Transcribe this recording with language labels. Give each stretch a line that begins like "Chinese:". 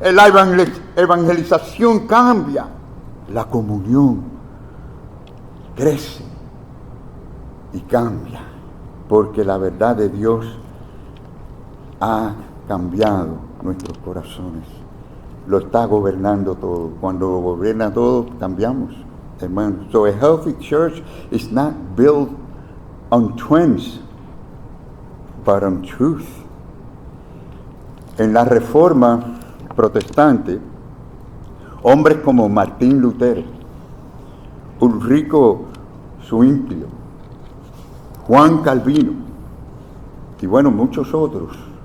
Spanish: La evangelización cambia. La comunión crece y cambia. Porque la verdad de Dios ha cambiado nuestros corazones. Lo está gobernando todo. Cuando lo gobierna todo, cambiamos, hermanos.
English: So a healthy church is not built on trends, but on truth.
Spanish: En la Reforma protestante, hombres como Martín Lutero, Ulrico Zwinglio, Juan Calvino y bueno, muchos otros.